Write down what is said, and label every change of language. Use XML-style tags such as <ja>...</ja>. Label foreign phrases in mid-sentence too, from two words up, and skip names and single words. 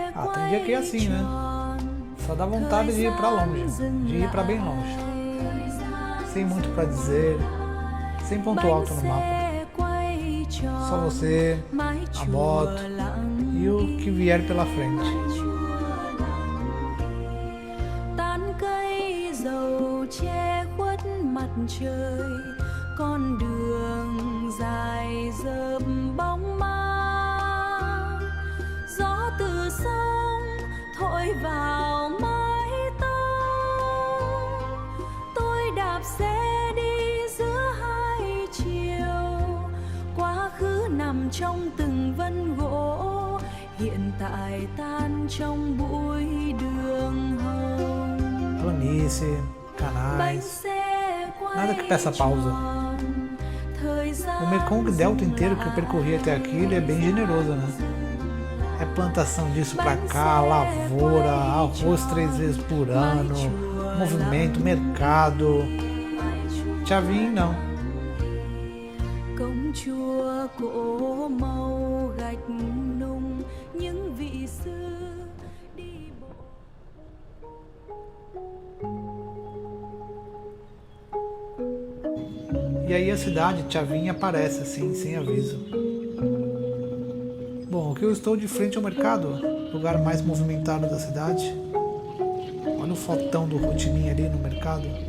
<pt>tem dia que é assim, né? Só dá vontade de ir pra longe, de ir pra bem longe. Sem muito pra dizer, sem ponto alto no mapa. Só você, a moto e o que vier pela frente.</pt> <vi>Tán cây dầu che khuất mặt trời, con đường dài dợp bóng ma. Gió từ sông thổi vào mái tóc, tôi đạp xe đi giữa hai chiều. Quá khứ nằm trong từng vân gỗ, hiện tại tan trong bụi đường hồng.</vi> <pt>Planície, canais, nada que peça pausa. O Mekong Delta inteiro que eu percorri até aqui, ele é bem generoso, né? É plantação disso pra cá, lavoura, arroz 3 vezes por ano, movimento, mercado. Chavin não.</pt> <vi>Công chúa cổ màu gạch nung, những vị sư đi bộ.</vi> <pt>E aí a cidade, Chavin, aparece assim, sem aviso. Bom, aqui eu estou de frente ao mercado, lugar mais movimentado da cidade. Olha o fotão do Ho Chi Minh ali no mercado.</pt>